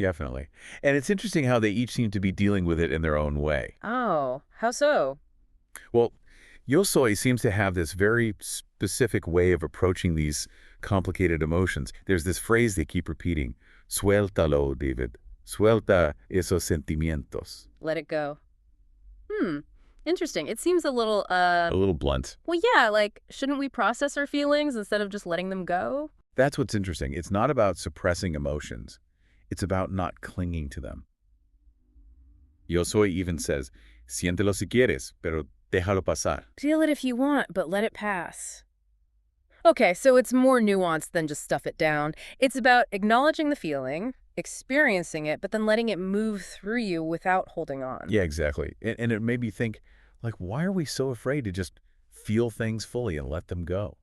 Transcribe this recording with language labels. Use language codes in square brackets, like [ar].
[en] Definitely. And it's interesting how they each seem to be dealing with it in their own way. Oh, how so? Well, Yosoi seems to have this very specific way of approaching these complicated emotions. There's this phrase they keep repeating, [es] suéltalo, David. Suelta esos sentimientos. [en] Let it go. Interesting. It seems a little, A little blunt. well, yeah, like, shouldn't we process our feelings instead of just letting them go? That's what's interesting. It's not about suppressing emotions. It's about not clinging to them. Yosoi even says, [es] siéntelo si quieres, pero déjalo pasar. [en] Feel it if you want, but let it pass. Okay, so it's more nuanced than just stuff it down. It's about acknowledging the feeling, experiencing it, but then letting it move through you without holding on. Yeah, exactly. And it made me think, like, why are we so afraid to just feel things fully and let them go?